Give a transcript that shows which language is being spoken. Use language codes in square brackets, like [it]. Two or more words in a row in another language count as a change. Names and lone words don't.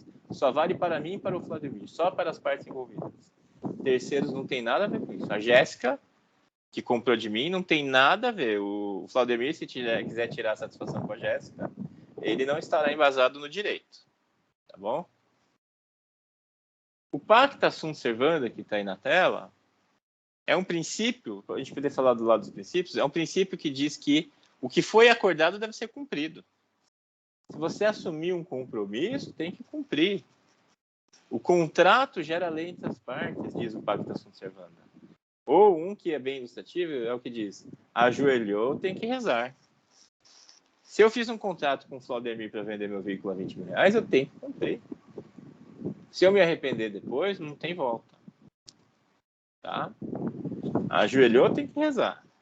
[pt] Só vale para mim e para o Flaudemir, só para as partes envolvidas. Terceiros não tem nada a ver com isso. A Jéssica, que comprou de mim, não tem nada a ver. O Flaudemir, se quiser tirar a satisfação com a Jéssica, ele não estará embasado no direito. Tá bom? [la] O pacta sunt servanda, [pt] que está aí na tela, é um princípio, a gente poder falar do lado dos princípios, é um princípio que diz que o que foi acordado deve ser cumprido. Se você assumir um compromisso, tem que cumprir. O contrato gera lei entre as partes, diz o [la] pacta sunt servanda. [pt] Ou um que é bem ilustrativo, é o que diz, ajoelhou, tem que rezar. Se eu fiz um contrato com o Flaudemir para vender meu veículo a 20 mil reais, eu tenho que cumprir. Se eu me arrepender depois, não tem volta. Tá? Ajoelhou, tem que rezar.